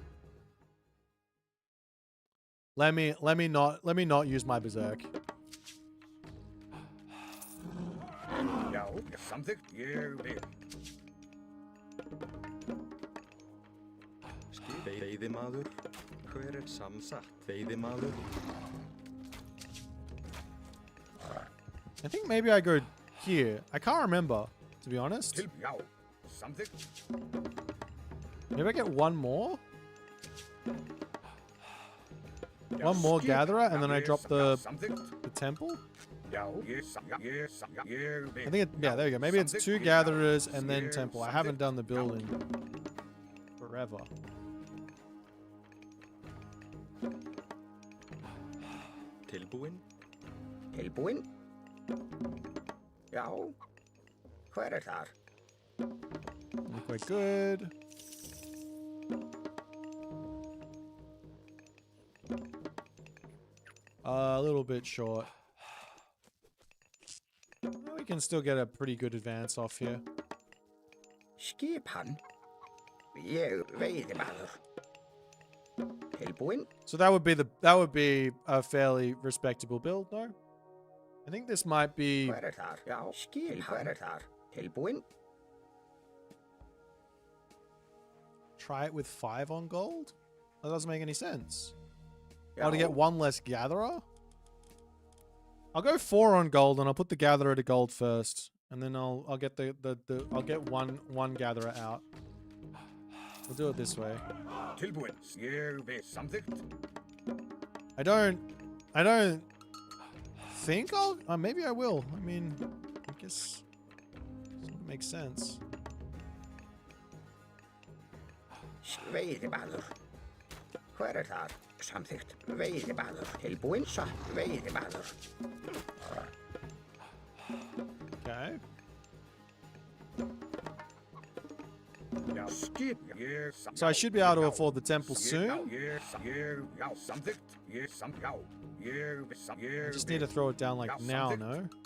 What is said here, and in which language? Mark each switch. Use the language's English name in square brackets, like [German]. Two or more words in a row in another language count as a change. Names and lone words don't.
[English] Let me not use my berserk. Something you [Icelandic] Veiðimaður, hver samsagt veiðimaður? [English] I think maybe I go here. I can't remember, to be honest. Something. Maybe I get one more? One more gatherer, and then I drop the temple? I think yeah, there we go. Maybe it's 2 gatherers and then temple. I haven't done the building forever. [Icelandic] Tilbúin? Já. Hver þar? [English] Look quite good. A little bit short. We can still get a pretty good advance off here. [Icelandic] Skipan? Ég veiðimaður. Tilbúin? [English] So that would be a fairly respectable build, no? I think this might be. [Icelandic] Hver þar? Já. Skipan? Hver þar? Tilbúin? [English] Try it with 5 on gold? That doesn't make any sense. Oh, to get 1 less gatherer? I'll go 4 on gold and I'll put the gatherer to gold first. And then I'll get I'll get one gatherer out. We'll do it this way. I don't think I'll maybe I will. I mean, I guess it makes sense. [Icelandic] Veiðimaður. Hver þar? Samþykkt. Veiðimaður. Tilbúin? Satt. Veiðimaður. [English] Okay. So I should be able to afford the temple soon. I just need to throw it down like now, no?